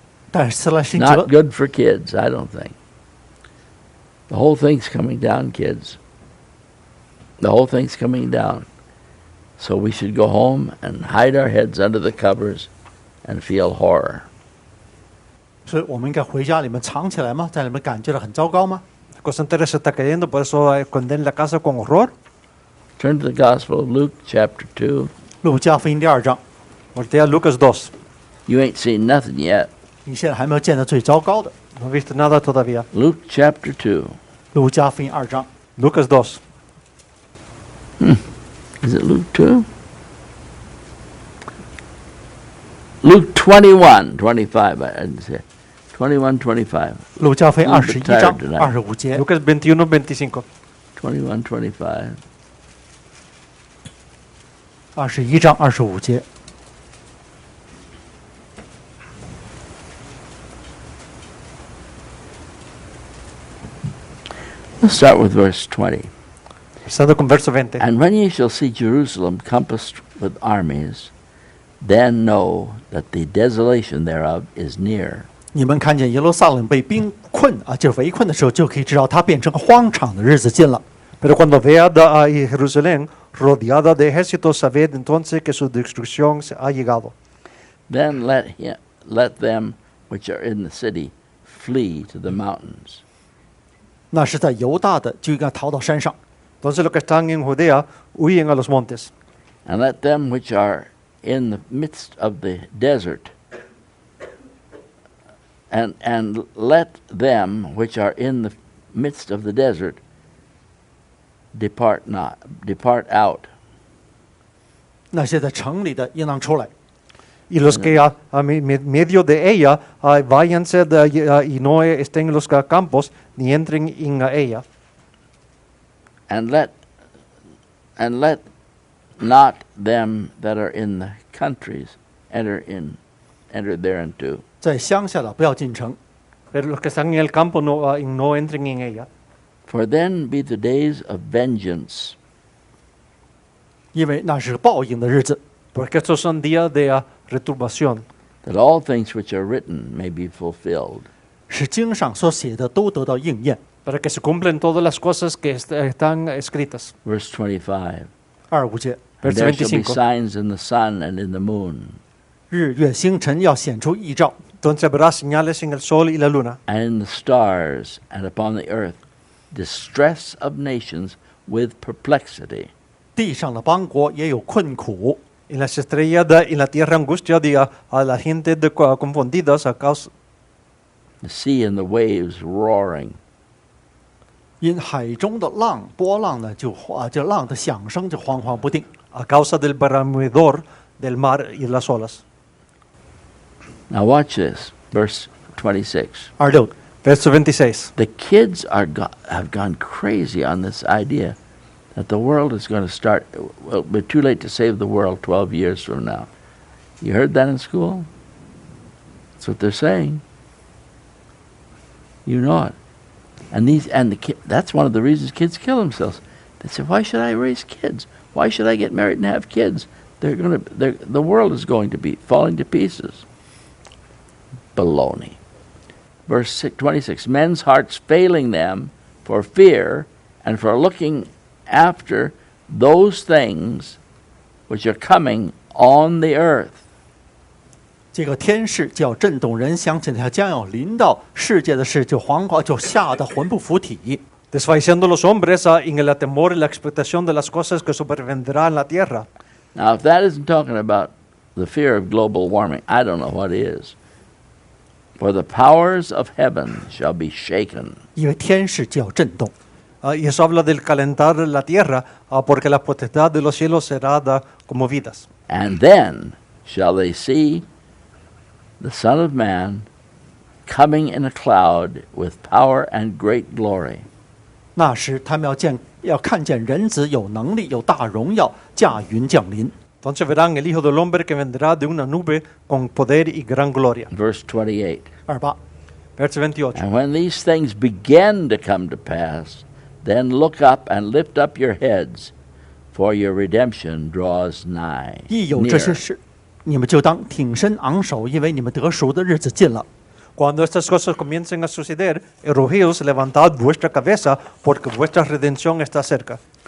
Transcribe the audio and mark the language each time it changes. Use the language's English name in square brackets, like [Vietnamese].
[Chinese] 但是斯莱辛格 [English] Not good for kids, I don't think. The whole thing's coming down, kids. The whole thing's coming down. So we should go home and hide our heads under the covers and feel horror. [Chinese] 所以我们应该回家里面藏起来吗？在里面感觉到很糟糕吗？ [Spanish] Cosa entera se está cayendo, por eso esconder en la casa con horror. [English] Turn to the Gospel of Luke, chapter 2. [Chinese] 路加福音第2章， [Spanish] Voltea a Lucas 2. [English] You ain't seen nothing yet. [Chinese] 你现在还没有见到最糟糕的。 [Spanish] No viste nada todavía. [English] Luke, chapter 2. [Chinese] 路加福音2章， [Spanish] Lucas 2. [English] Is it Luke 2? Luke 21:25. I didn't say it. 21:25. [Chinese] 路加福音 [English] I'm a bit [Chinese] 21章 [English] tired tonight. [Chinese] 25节， [Spanish] Lucas 21:25. 21:25. [Chinese] 21章25节。 [English] Let's start with verse 20. [Spanish] Empezando con verso 20. [English] And when ye shall see Jerusalem compassed with armies, then know that the desolation thereof is near. [Chinese] 你们看见耶路撒冷被兵困啊，就是围困的时候，就可以知道它变成荒场的日子近了。 [Spanish] Pero cuando vead a Jerusalén rodeada de ejércitos, sabed entonces que su destrucción se ha llegado. [English] Then let them which are in the city flee to the mountains. [Chinese] 那是在犹大的，就应该逃到山上； [Spanish] Entonces los que están en Judea huyen a los montes. [English] And let them which are in the midst of the desert, and let them which are in the midst of the desert depart out. [Chinese] 那些在城里的应当出来， [Spanish] Y los que a medio de ella váyanse y no estén en los campos ni entren en ella. [English] And let not them that are in the countries enter thereinto. [Chinese] 在乡下的不要进城， [Spanish] Pero los que están en el campo no entren en ella. [English] For then be the days of vengeance, [Chinese] 因为那是报应的日子， [Spanish] Porque estos son días de returbación. [English] that all things which are written may be fulfilled. [Chinese] 使经上所写的都得到应验。 [Spanish] Para que se cumplen todas las cosas que están escritas. [English] Verse 25. [Chinese] 25节， [English] And [Spanish] Verso [English] there shall be [Spanish] 25. [English] signs in the sun and in the moon, [Chinese] 日月星辰要显出异兆， [Spanish] Entonces habrá señales en el sol y la luna, [English] and in the stars, and upon the earth distress of nations with perplexity. [Chinese] 地上的邦国也有困苦， [Spanish] en las estrellas en la tierra angustia a la gente confundidas a causa. [English] The sea and the waves roaring. [Chinese] 因海中的波浪呢，就浪的响声就惶惶不定。 [Spanish] A causa del bramidor del mar y las olas. [English] Now watch this, verse 26. [Chinese] 26， [Spanish] Verso 26. [English] The kids have gone crazy on this idea that the world is going to start. Well, it'll be too late to save the world 12 years from now. You heard that in school? That's what they're saying. You know it. That's one of the reasons kids kill themselves. They say, "Why should I raise kids? Why should I get married and have kids? The world is going to be falling to pieces." Baloney. Verse 26, men's hearts failing them for fear and for looking after those things which are coming on the earth. [Chinese] 这个天势就要震动人，想起他将要临到世界的事，就惶惶就吓得魂不附体。 [Spanish] Desfalleciendo los hombres en el temor y la expectación de las cosas que sobrevendrá en la tierra. [English] Now, if that isn't talking about the fear of global warming, I don't know what is. For the powers of heaven shall be shaken. [Chinese] 因为天势就要震动。 [Spanish] Y eso habla del calentar la tierra, porque la potestad de los cielos será conmovidas. [English] And then shall they see the Son of Man coming in a cloud with power and great glory. [Chinese] 那时他们要看见人子有能力、有大荣耀，驾云降临。 [Spanish] Entonces verán el Hijo del Hombre que vendrá de una nube con poder y gran gloria. [English] Verse 28. [Chinese] 28。 [Spanish] Verso 28. [English] And when these things begin to come to pass, then look up and lift up your heads, for your redemption draws nigh. [Chinese] 一有这些事，你们就当挺身昂首，因为你们得赎的日子近了。 [Spanish] Cuando estas cosas comiencen a suceder, erguíos, levantad vuestra cabeza, porque vuestra redención está cerca.